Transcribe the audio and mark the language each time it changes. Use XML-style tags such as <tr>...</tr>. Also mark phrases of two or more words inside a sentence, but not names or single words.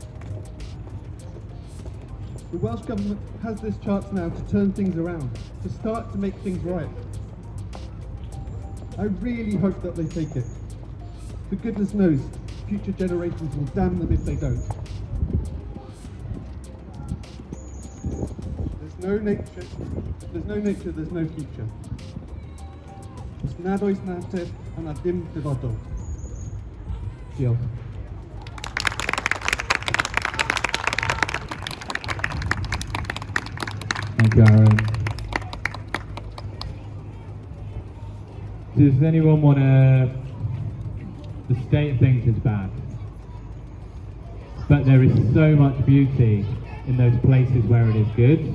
<en>The Welsh Government has this chance now to turn things around, to start to make things right. I really hope that they take it. For goodness knows, future generations will damn them if they don't. There's no nature, if there's no nature, there's no future.</en> <cy>Os nad oes natur, yna dim dyfodol. Diolch.</cy> <en>Thank you, Aaron. Does anyone want to... The state of things is bad, but there is so much beauty in those places where it is good.</en>